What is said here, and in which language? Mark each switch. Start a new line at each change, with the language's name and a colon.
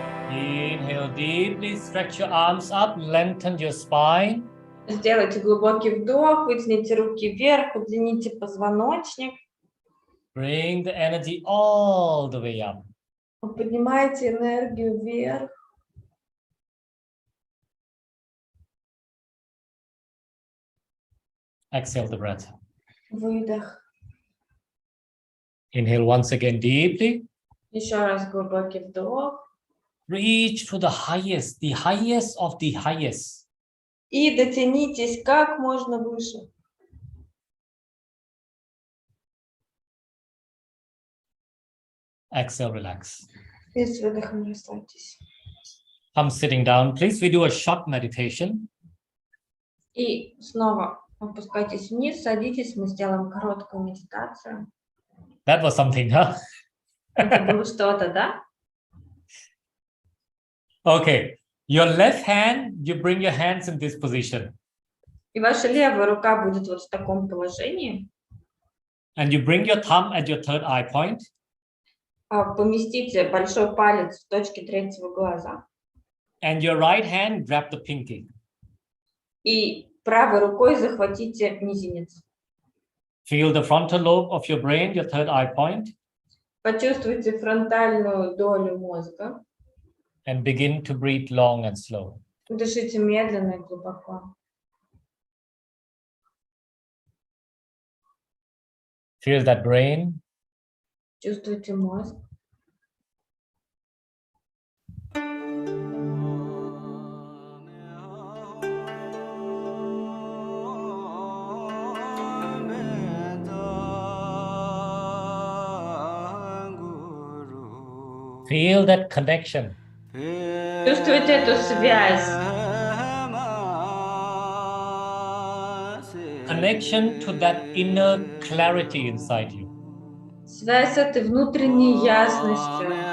English: Inhale deeply, stretch your arms up, lengthen your spine.
Russian: Сделайте глубокий вдох, вытяните руки вверх, удлините позвоночник.
English: Bring the energy all the way up.
Russian: Поднимайте энергию вверх.
English: Exhale the breath.
Russian: Выдох.
English: Inhale once again deeply.
Russian: Еще раз глубокий вдох.
English: Reach to the highest of the highest.
Russian: И дотянитесь как можно выше.
English: Exhale, relax.
Russian: И с выдохом расслабьтесь.
English: Come sitting down, please. We do a short meditation.
Russian: И снова опускайтесь вниз, садитесь, мы сделаем короткую медитацию.
English: That was something, huh?
Russian: Это было что-то, да?
English: Okay. Your left hand, you bring your hands in this position.
Russian: И ваша левая рука будет вот в таком положении.
English: And you bring your thumb at your third eye point.
Russian: Поместите большой палец в точке третьего глаза.
English: And your right hand, grab the pinky.
Russian: И правой рукой захватите мизинец.
English: Feel the frontal lobe of your brain, your third eye point.
Russian: Почувствуйте фронтальную долю мозга.
English: And begin to breathe long and slow.
Russian: Дышите медленно и глубоко.
English: Feel that brain.
Russian: Чувствуйте мозг.
English: Feel that connection.
Russian: Чувствуйте эту связь.
English: Connection to that inner clarity inside you.
Russian: Связь с этой внутренней ясностью.